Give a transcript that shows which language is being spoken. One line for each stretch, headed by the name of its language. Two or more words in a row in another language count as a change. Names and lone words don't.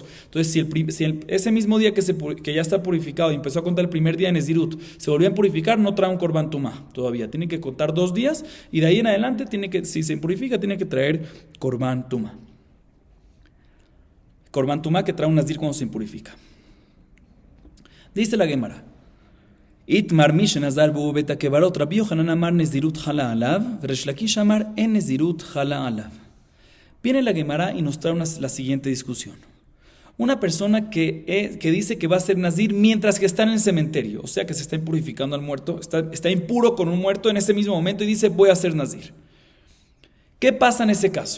Spanish: Entonces, si ese mismo día que ya está purificado y empezó a contar el primer día en Nezirut, se volvió a purificar, no trae un
Hebrew: קרבן טומאה
Spanish: todavía, tiene que contar 2 días y de ahí en adelante si se purifica, tiene que traer
Hebrew: קרבן טומאה. קרבן טומאה
Spanish: que trae un Nazir cuando se impurifica. Dice la Gemara,
Hebrew: איתמר מי שנזר והוא בבית הקברות רבי יוחנן אמר נזירות חלה עליו ריש לקיש אמר אין נזירות חלה עליו, Resh Lakish Amar En Nezirut Hala Alav.
Spanish: Viene la Gemara y nos trae la siguiente discusión. Una persona que dice que va a ser Nazir mientras que está en el cementerio, o sea que se está impurificando al muerto, está impuro con un muerto en ese mismo momento y dice voy a ser Nazir. ¿Qué pasa en ese caso?